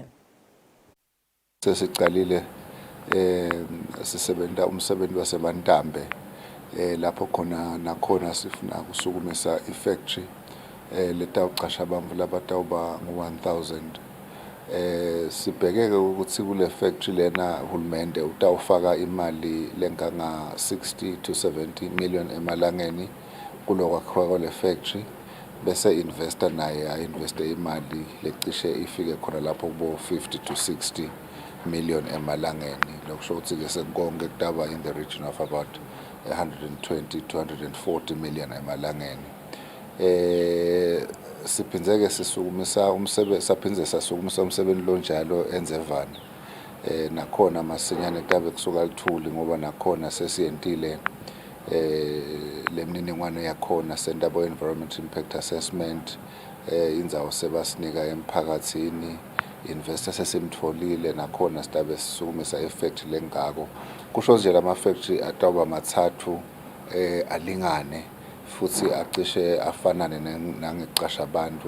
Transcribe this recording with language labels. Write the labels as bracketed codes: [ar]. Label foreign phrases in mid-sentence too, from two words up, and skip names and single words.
[ss] Sesiqalile sisebenta umsebenzi wasemandambe lapho nakhona sifuna kusukumisa ifactory letawucasha abantu labatawuba ngu-1000. Sibhekeke ukuthi kule factory lena uhulumende utawufaka imali lenganga 60 to 70 million emalangeni kulokwakhiwa kwale factory, bese investor naye investe imali lecishe ifike khona lapho kubo 50 to 60 million emalangeni. Lokusho ukuthi ke sekonke kutaba [en] in the region of about [ss] 120 to 140 million emalangeni. Siphinzeke sisukumisa umsebenzi lonjalo enzevane. Nakhona masinyane kutabe kusuka lithuli ngoba nakhona sesiyentile lemniningwane yakhona sendaba [en] environment impact assessment, [ss] indzawo sebasinika emphakathini, investor sesimtfolile nakhona sitabe sisukumisa effect lengako. Kusho nje lama factory atawuba mathathu alingane futhi acishe afanane nangecasha abantu.